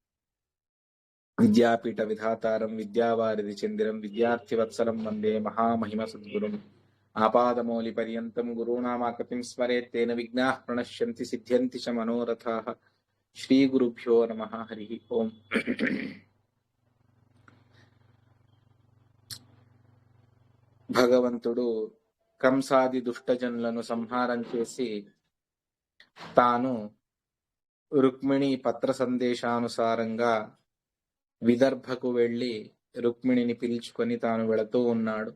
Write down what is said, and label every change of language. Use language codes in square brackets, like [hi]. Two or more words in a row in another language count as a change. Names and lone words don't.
[sa] विद्यापीठविधातारं विद्यावारिधिचन्दिरं विद्यार्थिवत्सलं वन्दे महामहिमसद्गुरुम् आपादमौलिपर्यन्तं गुरूणामाकृतिं स्मरेत् तेन विघ्नाः प्रणश्यन्ति सिद्ध्यन्ति च मनोरथाः श्रीगुरुभ्यो नमः हरिः ओम् [te] భగవంతుడు కంసాది దుష్టజనులను సంహారం చేసి తాను రుక్మిణి పత్ర సందేశానుసారంగా విదర్భకు వెళ్లి రుక్మిణిని పిలుచుకొని తాను వెళుతూ ఉన్నాడు.